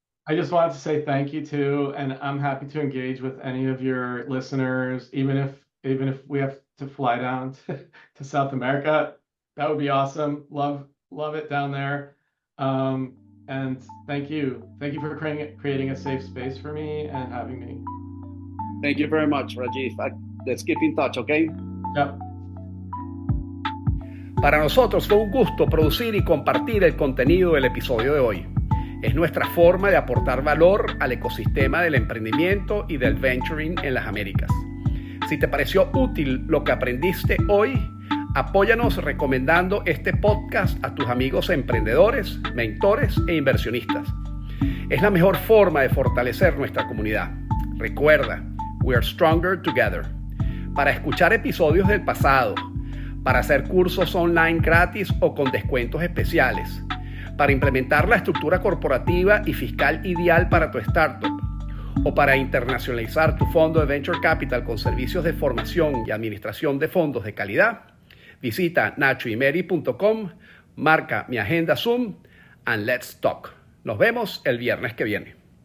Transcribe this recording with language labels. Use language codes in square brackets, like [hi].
[en] I just wanted to say thank you too, and I'm happy to engage with any of your listeners, even if we have to fly down to South America. That would be awesome. Love it down there. And thank you for creating a safe space for me and having me. Thank you very much, Rajiv. Let's keep in touch, okay? Yep. [es] Para nosotros fue un gusto producir y compartir el contenido del episodio de hoy. Es nuestra forma de aportar valor al ecosistema del emprendimiento y del venturing en las Américas. Si te pareció útil lo que aprendiste hoy, apóyanos recomendando este podcast a tus amigos emprendedores, mentores e inversionistas. Es la mejor forma de fortalecer nuestra comunidad. Recuerda, [en] we are stronger together. [es] Para escuchar episodios del pasado, para hacer cursos online gratis o con descuentos especiales, para implementar la estructura corporativa y fiscal ideal para tu startup, o para internacionalizar tu fondo de Venture Capital con servicios de formación y administración de fondos de calidad, visita nachoymary.com, marca mi agenda Zoom, [en] and let's talk. [es] Nos vemos el viernes que viene.